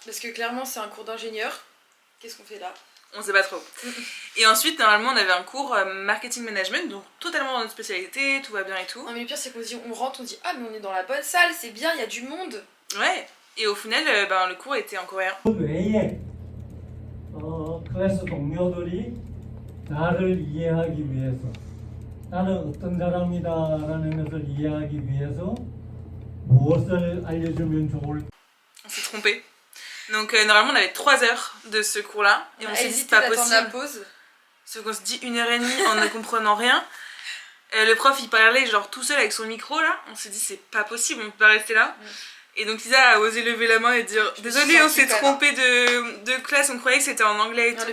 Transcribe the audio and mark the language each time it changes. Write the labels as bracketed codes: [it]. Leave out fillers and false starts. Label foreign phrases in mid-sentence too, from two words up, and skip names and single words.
[fr] Parce que clairement c'est un cours d'ingénieur. Qu'est-ce qu'on fait là? On sait pas trop. Et ensuite, normalement, on avait un cours marketing management, donc totalement dans notre spécialité, tout va bien et tout. Non mais le pire c'est qu'on se dit, on rentre, on dit ah mais on est dans la bonne salle, c'est bien, il y a du monde. Ouais. Et au final, le cours était en coréen. [ko] 외에 클래스 동료들이 나를 이해하기 위해서 나는 어떤 사람이다라는 것을 이해하기 위해서 무엇을 알려주면 좋을까? [fr] On s'est trompé. Donc normalement on avait 3 heures de ce cours là et on s'est dit c'est pas possible. La pause. Parce qu'on se dit 1h30 en ne comprenant rien. Le prof il parlait genre tout seul avec son micro là, on s'est dit c'est pas possible, on peut pas rester là. Et donc Lisa a osé lever la main et dire désolé on s'est trompé de classe, on croyait que c'était en anglais et tout.